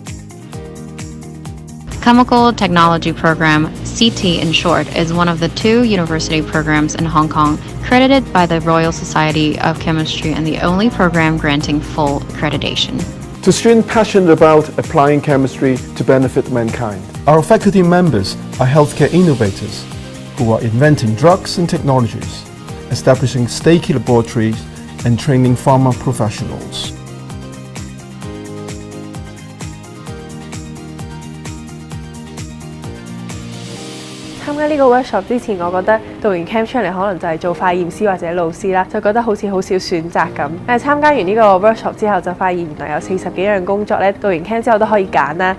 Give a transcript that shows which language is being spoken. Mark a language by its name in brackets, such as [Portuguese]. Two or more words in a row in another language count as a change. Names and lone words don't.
[English] Chemical Technology Program, CT in short, is one of the 2 university programs in Hong Kong credited by the Royal Society of Chemistry and the only program granting full accreditation. To students passionate about applying chemistry to benefit mankind. Our faculty members are healthcare innovators who are inventing drugs and technologies, establishing state laboratories, and training pharma professionals. [Cantonese] 參加呢個 workshop 之前，我覺得讀完 Chem 出嚟可能就係做化驗師或者老師啦，就覺得好似好少選擇咁。但係參加完呢個 workshop 之後，就發現原來有40幾樣工作咧，讀完 Chem 之後都可以揀啦。